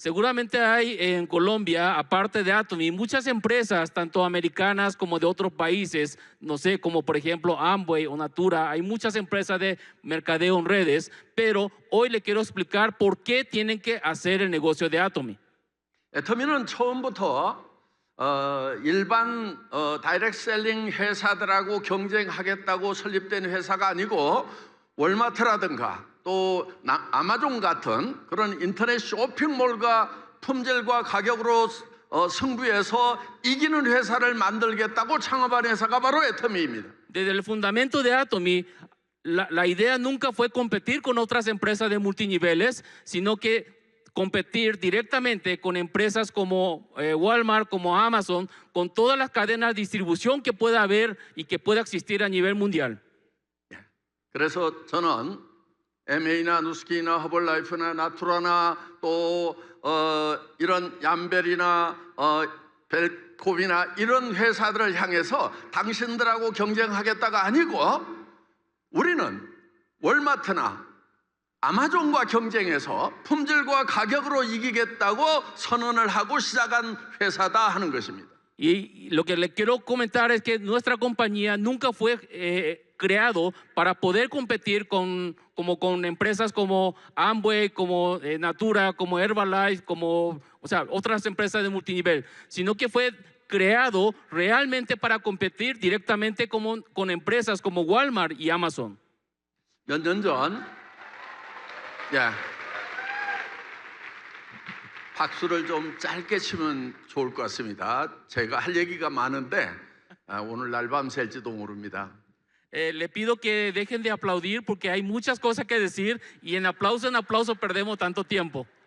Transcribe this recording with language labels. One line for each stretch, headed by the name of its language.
Spanish: Seguramente hay en Colombia, aparte de Atomy, muchas empresas, tanto americanas como de otros países, no sé, como por ejemplo Amway o Natura, hay muchas empresas de mercadeo en redes, pero hoy le quiero explicar por qué tienen que hacer el negocio de Atomy.
Korean: 애터미는 처음부터 일반 다이렉트 셀링 회사들하고 경쟁하겠다고 설립된 회사가 아니고 월마트라든가 또 아마존 같은 그런 인터넷 쇼핑몰과 품질과 가격으로 승부해서 이기는 회사를 만들겠다고 창업한 회사가 바로 애터미입니다.
Spanish: Desde el fundamento de Atomy, la idea nunca fue competir con otras empresas de multiniveles, sino que competir directamente con empresas como Walmart, como Amazon, con todas las cadenas de distribución que pueda haber y que pueda existir a nivel mundial.
Korean: 그래서 저는 MA나 누스키나 허벌라이프나 나투라나 또 이런 얌벨이나 벨코비나 이런 회사들을 향해서 당신들하고 경쟁하겠다가 아니고 우리는 월마트나 아마존과 경쟁해서 품질과 가격으로 이기겠다고 선언을 하고 시작한 회사다 하는 것입니다.
Spanish: Y lo que le quiero comentar es que nuestra compañía nunca fue creado para poder competir con empresas como Amway, como Natura, como Herbalife, como otras empresas de multinivel, sino que fue creado realmente para competir directamente con empresas como Walmart y Amazon.
Korean: 몇 년 전, 박수를 좀 짧게 치면 좋을 것 같습니다. 제가 할 얘기가 많은데 오늘 날 밤 샐지도 모릅니다.
Spanish: Le pido que dejen de aplaudir porque hay muchas cosas que decir y en aplauso perdemos tanto tiempo.